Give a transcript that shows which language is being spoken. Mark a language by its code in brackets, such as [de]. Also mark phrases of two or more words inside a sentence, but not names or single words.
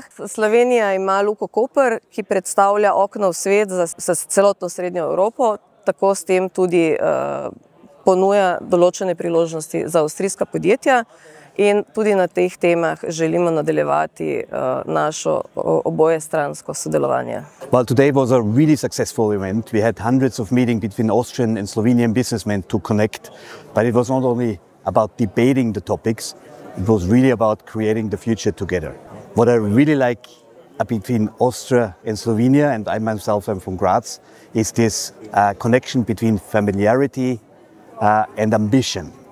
[sl] Slovenija ima Luko Koper, ki predstavlja okno v svet za celotno Srednjo Evropo, tako s tem tudi ponuja določene priložnosti za avstrijska podjetja. In tudi na teh temah želimo nadaljevati našo obojestransko sodelovanje. [en] Well, today was a really successful event. We had hundreds of meetings between Austrian and Slovenian businessmen to connect, but it was not only about debating the topics, it was really about creating the future together. What I really like between Austria and Slovenia, and I myself am from Graz, is this connection between familiarity and ambition.